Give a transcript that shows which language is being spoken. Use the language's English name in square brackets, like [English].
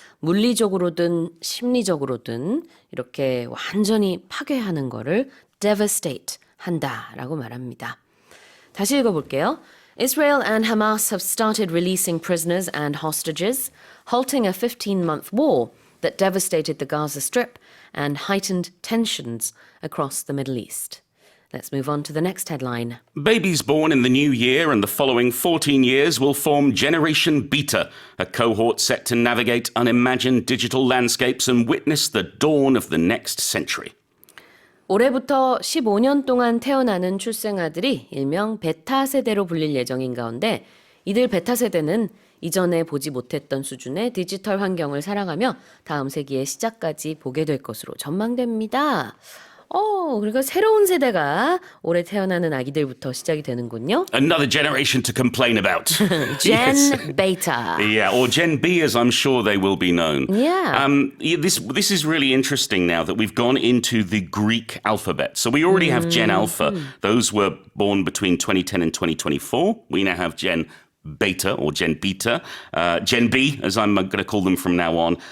[Korean] 물리적으로든 심리적으로든 이렇게 완전히 파괴하는 거를 devastate 한다라고 말합니다. 다시 읽어볼게요. [English] Israel and Hamas have started releasing prisoners and hostages, halting a 15-month war that devastated the Gaza Strip and heightened tensions across the Middle East. Let's move on to the next headline. Babies born in the new year and the following 14 years will form Generation Beta, a cohort set to navigate unimagined digital landscapes and witness the dawn of the next century. [Korean] 올해부터 15년 동안 태어나는 출생아들이 일명 베타 세대로 불릴 예정인 가운데 이들 베타 세대는 이전에 보지 못했던 수준의 디지털 환경을 살아가며 다음 세기의 시작까지 보게 될 것으로 전망됩니다. 그러니까 새로운 세대가 올해 태어나는 아기들부터 시작이 되는군요. [English] Another generation to complain about. Gen Yes. Beta. Yeah, or Gen B, as I'm sure they will be known. Yeah. This is really interesting now that we've gone into the Greek alphabet. So we already have Gen Alpha. Those were born between 2010 and 2024. We now have Gen Beta or Gen Beta, Gen B, as I'm going to call them from now on.